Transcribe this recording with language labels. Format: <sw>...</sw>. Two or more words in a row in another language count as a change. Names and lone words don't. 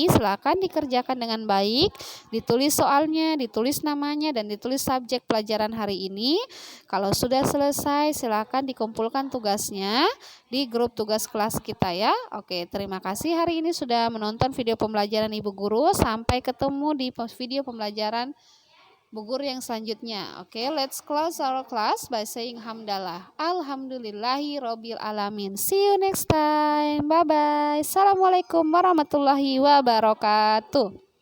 <id>Silakan dikerjakan dengan baik, ditulis soalnya, ditulis namanya, dan ditulis subjek pelajaran hari ini. Kalau sudah selesai, silakan dikumpulkan tugasnya di grup tugas kelas kita ya. Oke, terima kasih hari ini sudah menonton video pembelajaran Ibu Guru. Sampai ketemu di video pembelajaran Bu Guru yang selanjutnya. Oke,</id> <en>let's close our class by saying hamdalah.</en> <ar>الحمد لله رب العالمين.</ar> <en>See you next time. Bye bye.</en> <ar>السلام عليكم ورحمة الله وبركاته.</ar>